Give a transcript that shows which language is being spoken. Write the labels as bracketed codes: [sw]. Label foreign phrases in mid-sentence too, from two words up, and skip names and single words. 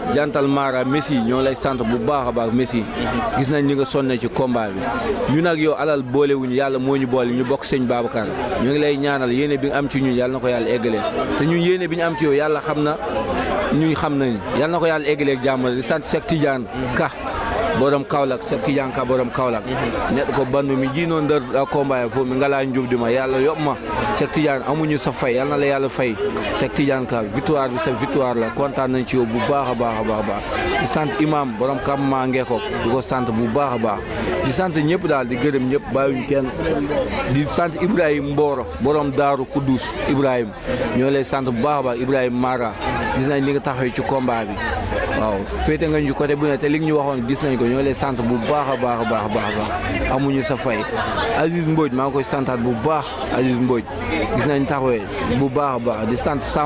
[wo] jantal Mara Messi ñoo lay sant bu baax a baax Messi gis nañ ni nga sonne ci combat bi ñu nag yow alal boolewuñu yàlla moo ñu boole ñu bokk sëñ Babacar ñu ngi lay ñaanal yéene bi nga am ci ñun yàlla na ko yàlla eggalee te ñun yéene bi ñu am ci yow yàlla xam na ñun xam nañu yàlla na ko yàlla eggalee ak jàmm di sant Cheikh Tidiane Ka borom Kaolack Cheikh Tidiane Ka borom Kaolack [ff] neɗɗo ko bandu mi jiino nder combat e fof mi ngala jubdima yàlla yoɓma [wo] Cheikh Tidiane amuñu sa fay yàlla na la yàlla fay Cheikh Tidiane Ka victoire bi sa victoire la kontaan nañ ci yow bu baax a baax di sant imam borom Kamma Ngekok di ko sant bu baax a baax di sant ñëpp daal di gërëm ñëpp bàyyiwuñ kenn di sant Ibrahima Mboro borom Daaru Kudus Ibrahima ñoo lay sant bu baax a baax Ibrahima Mara gis nañ li nga taxaw ci combat bi waaw féete nga ñu côté bu ne te li ñu waxoon gis nañ ko ñoo lay sant bu baax a baax amuñu sa fay Aziz Mbodj maa ngi koy santaat bu baax Aziz Mbodj gis nañ taxawee bu baax a baax di sant